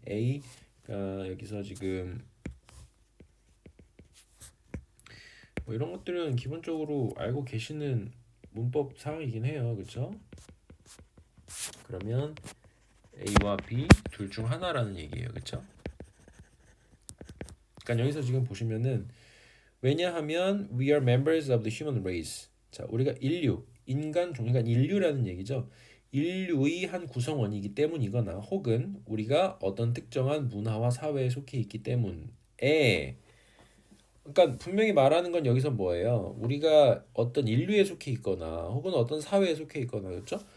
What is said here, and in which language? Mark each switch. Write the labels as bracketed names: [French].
[Korean] A가 여기서 지금 뭐 이런 것들은 기본적으로 알고 계시는 문법 사항이긴 해요. 그렇죠? 그러면 A와 B 둘 중 하나라는 얘기예요. 그렇죠? 그러니까 여기서 지금 보시면은 왜냐하면 [English] we are members of the human race. [Korean] 자, 우리가 인간 종, 그러니까 인류라는 얘기죠. 인류의 한 구성원이기 때문이거나 혹은 우리가 어떤 특정한 문화와 사회에 속해 있기 때문에 그러니까 분명히 말하는 건 여기서 뭐예요? 우리가 어떤 인류에 속해 있거나 혹은 어떤 사회에 속해 있거나 그렇죠?